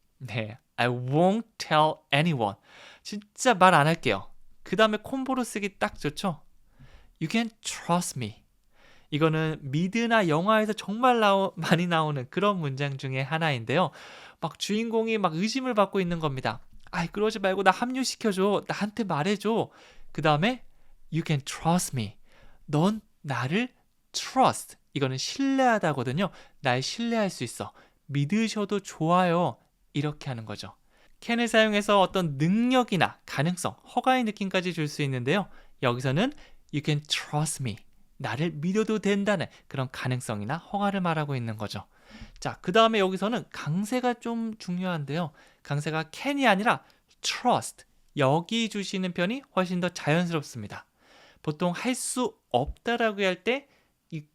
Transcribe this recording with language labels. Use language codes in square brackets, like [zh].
[ko] 네, [en] I won't tell anyone. [ko] 진짜 말 안 할게요. 그 다음에 콤보로 쓰기 딱 좋죠. [en] You can trust me. [ko] 이거는 미드나 영화에서 정말 많이 나오는 그런 문장 중에 하나인데요. 막 주인공이 막 의심을 받고 있는 겁니다. 그러지 말고 나 합류시켜줘. 나한테 말해줘. 그 다음에 [en] You can trust me. [ko] 넌 나를 trust. 이거는 신뢰하다거든요. 날 신뢰할 수 있어. 믿으셔도 좋아요. 이렇게 하는 거죠. can을 사용해서 어떤 능력이나 가능성, 허가의 느낌까지 줄 수 있는데요. 여기서는 [en] You can trust me. [ko] 나를 믿어도 된다는 그런 가능성이나 허가를 말하고 있는 거죠. 자, 그 다음에 여기서는 강세가 좀 중요한데요. 강세가 can이 아니라 trust. 여기 주시는 편이 훨씬 더 자연스럽습니다. 보통 할 수 없다라고 할 때 you